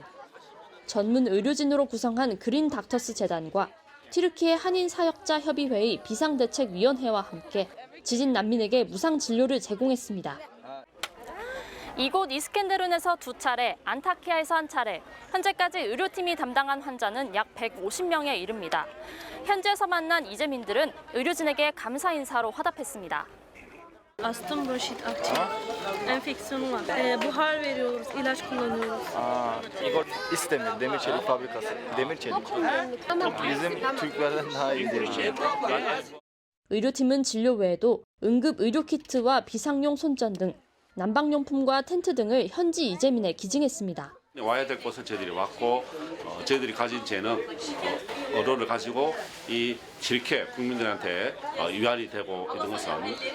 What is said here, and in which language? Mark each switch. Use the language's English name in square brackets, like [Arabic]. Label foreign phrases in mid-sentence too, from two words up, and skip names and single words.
[Korean] 전문 의료진으로 구성한 그린 닥터스 재단과 튀르키예 한인 사역자 협의회의 비상대책위원회와 함께 지진 난민에게 무상 진료를 제공했습니다. 이곳 이스켄데룬에서 2차례, 안타키아에서 1차례, 현재까지 의료팀이 담당한 환자는 약 150명에 이릅니다. 현지에서 만난 이재민들은 의료진에게 감사 인사로 화답했습니다. [Turkish] Astım, bronşit, akciğer enfeksiyonu var. Buhar veriyoruz, ilaç kullanıyoruz. [Korean] 이거 [Turkish] İstemir demir çelik fabrikası. Demir çelik. Bizim Türklerden daha iyi değil. [Korean] 의료팀은 진료 외에도 응급 의료 키트와 비상용 손전 등 난방용품과 텐트 등을 현지 이재민에 기증했습니다. 와야 될 곳을 저희들이 왔고 저희들이 가진 재능, 어로를 가지고 이 이렇게 국민들한테 위안이 되고 있는 것은